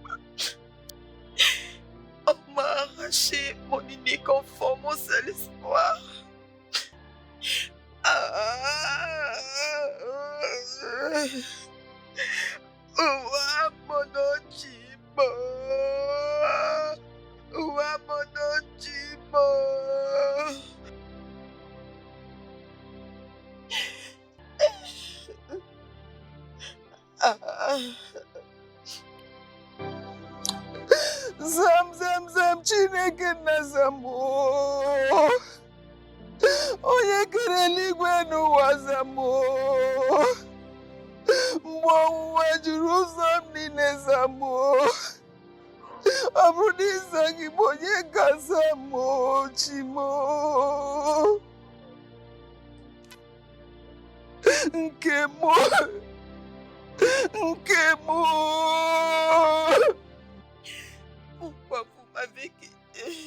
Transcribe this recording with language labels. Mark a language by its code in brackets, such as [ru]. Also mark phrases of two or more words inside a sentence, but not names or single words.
[fr] On m'a arraché mon unique enfant, mon seul espoir. Ouah, mon Ochimo. Ouah, mon Ochimo. [ig] Zam, Chineke na Zambo. Onye kere eluigwe n'ụwa Zambo. Mgbe ọnwụnwa juru ụzọ m niile Zambo. Ọ bụrụ na ịza gị bụ onye ka Zambo Chimo. Nke mụ. [fr] Pourquoi vous m'avez quitté?